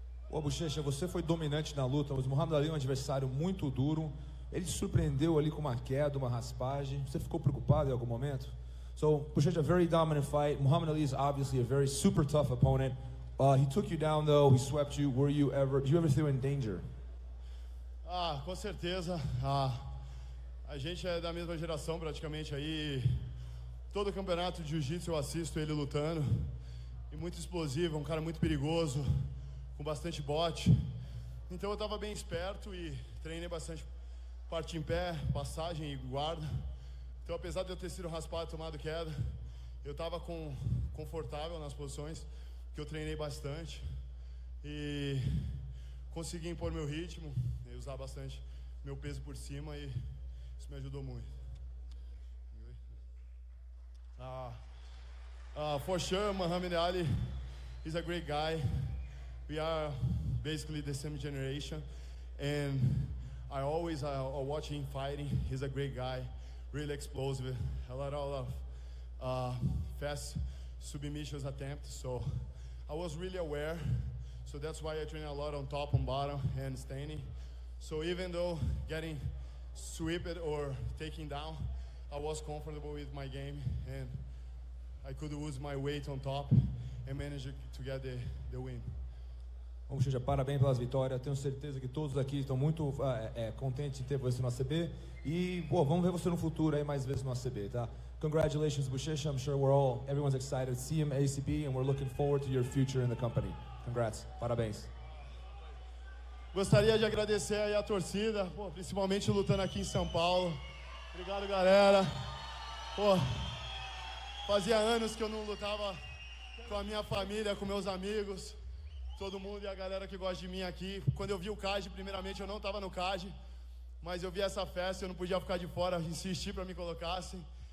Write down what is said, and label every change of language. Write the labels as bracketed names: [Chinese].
[Portuguese] Ô, Bochecha, você foi dominante na luta, mas Muhammad Ali é um adversário muito duro. Ele te surpreendeu ali com uma queda, uma raspagem. Você ficou preocupado em algum momento? [English] So, Bochecha, very dominant fight. Muhammad Ali is obviously a very super tough opponent. He took you down though, he swept you. Did you ever feel in danger? [Portuguese] Com certeza. A gente é da mesma geração praticamente aí. Todo campeonato de jiu-jitsu eu assisto ele lutando. E muito explosivo, um cara muito perigoso, com bastante bote. Então eu tava bem esperto e treinei bastante parte em pé, passagem e guarda. Então, apesar de eu ter sido raspado, tomado queda, eu estava confortável nas posições, que eu treinei bastante e consegui impor meu ritmo e usar bastante meu peso por cima e isso me ajudou muito. [English] For sure, Muhammad Ali is a great guy. We are basically the same generation, and I always watch him fighting. He's a great guy. Really explosive, a lot of fast submissions attempts, so I was really aware, so that's why I train a lot on top, on bottom, and standing. So even though getting swept or taken down, I was comfortable with my game, and I could use my weight on top and manage to get the win. [Portuguese] Bom, Bochecha, parabéns pelas vitórias. Tenho certeza que todos aqui estão muito contentes de ter você no ACB. E, vamos ver você no futuro aí mais vezes no ACB, tá? [English] Congratulations, Bochecha. I'm sure everyone's excited to see him at ACB, and we're looking forward to your future in the company. Congrats. [Portuguese] Parabéns. Gostaria de agradecer aí a torcida, principalmente lutando aqui em São Paulo. Obrigado, galera. Fazia anos que eu não lutava com a minha família, com meus amigos. Todo mundo e a galera que gosta de mim aqui. Quando eu vi o CAD, primeiramente eu não estava no CAD, mas eu vi essa festa, eu não podia ficar de fora, insisti para me colocassem.